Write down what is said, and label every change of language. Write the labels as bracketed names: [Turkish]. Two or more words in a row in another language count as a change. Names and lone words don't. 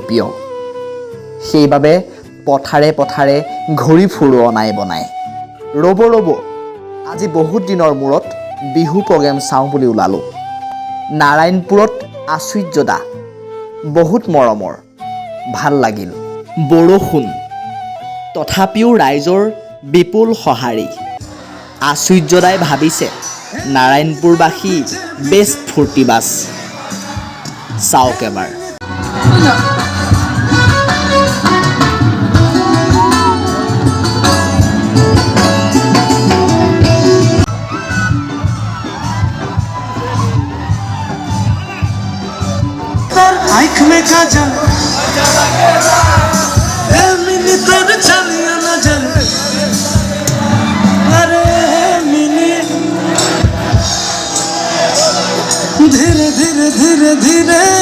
[Assamese] প্ৰিয় সেইবাবে পথাৰে পথাৰে ঘূৰি ফুৰো অনাই বনাই ৰ'ব আজি বহুত দিনৰ মূৰত বিহু প্ৰগ্ৰেম চাওঁ বুলি ওলালোঁ নাৰায়ণপুৰত আশ্চৰ্যদা বহুত মৰমৰ ভাল লাগিল বৰষুণ তথাপিও ৰাইজৰ বিপুল সঁহাৰি আশ্চৰ্যদাই ভাবিছে নাৰায়ণপুৰবাসী বেছ ফূৰ্তিবাজ চাওক এবাৰ [Sadri] आँख में काजल मिनी तोर चलिया नजर अरे मिनी धीरे धीरे धीरे धीरे